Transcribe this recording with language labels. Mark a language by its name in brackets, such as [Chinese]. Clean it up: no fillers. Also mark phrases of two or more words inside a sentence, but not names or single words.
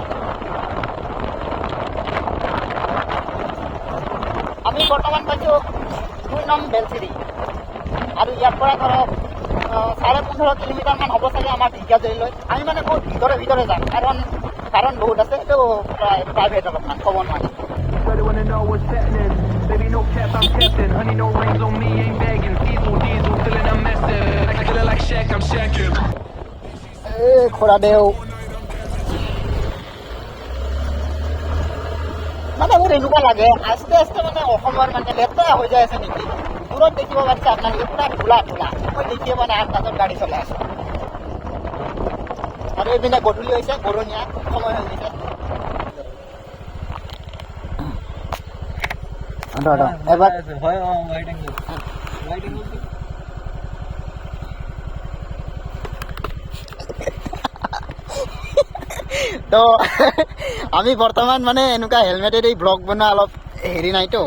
[Assamese] আমি বৰ্তমান পাইছোঁ 2 নং বেলচিৰি, আৰু ইয়াৰ পৰা ধৰক 15.5 কিলোমিটাৰমান হ'ব চাগে আমাৰ ঢেকীয়াজুলিলৈ। আমি মানে বহুত ভিতৰে যাম, কাৰণ বহুত আছে, এইটো প্ৰাইভেট অলপমান ক'ব নোৱাৰি। [English] Better wanna know what's happening. Baby, no cap, I'm captain. Honey, no rings on me, ain't begging. Diesel, feeling I'm messing. I feel like Shaq, I'm shacking. [Assamese] খোৰাদেউ, মানে মোৰ এনেকুৱা লাগে আস্তে আস্তে মানে অসমৰ মানে লেতেৰা হৈ যাই আছে নেকি। দূৰত দেখিব পাৰিছে আপোনালোকে, পুৰা ধূলা। মই দেখিয়ে পোৱা নাই, আন্দাজত গাড়ী চলাই আছোঁ। আৰু এইপিনে গধূলি হৈছে, গৰনীয়া সময় হৈ গৈছে। এবাৰ তো আমি বৰ্তমান মানে এনেকুৱা হেলমেটেৰে ব্লগ বনোৱা অলপ হেৰি নাইতো।